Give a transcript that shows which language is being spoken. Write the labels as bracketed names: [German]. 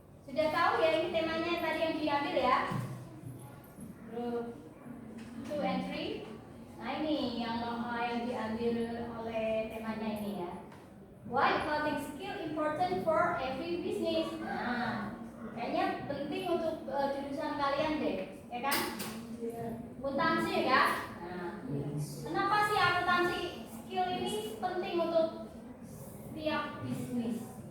[Indonesian] Sudah tahu ya ini temanya tadi yang diambil ya? [English] Group 2 and 3. [Indonesian] Nah ini yang diambil oleh temanya ini ya. [English] Why clothing skill important for every business? [Indonesian] Nah, kayaknya penting untuk jurusan kalian deh, ya kan? Akuntansi ya kan? Nah, kenapa sih akuntansi skill ini penting untuk setiap bisnis?